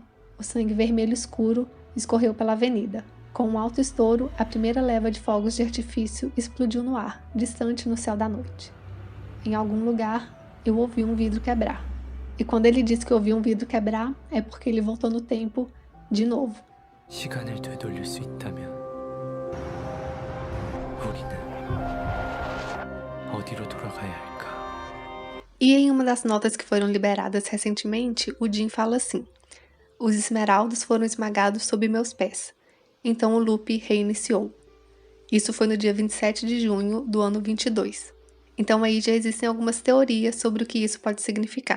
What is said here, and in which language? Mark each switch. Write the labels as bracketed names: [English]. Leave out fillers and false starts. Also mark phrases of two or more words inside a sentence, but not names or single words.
[Portuguese] O sangue vermelho escuro escorreu pela avenida. Com um alto estouro, a primeira leva de fogos de artifício explodiu no ar, distante no céu da noite. Em algum lugar, eu ouvi um vidro quebrar. E quando ele diz que ouviu um vidro quebrar, é porque ele voltou no tempo de novo. [Korean] 시간을 되돌릴 수 있다면 우리는 어디로 돌아가야 할까? [Portuguese] E em uma das notas que foram liberadas recentemente, o Jin fala assim: os esmeraldas foram esmagados sob meus pés. Então o loop reiniciou. Isso foi no dia 27 de junho do ano 22. Então aí já existem algumas teorias sobre o que isso pode significar.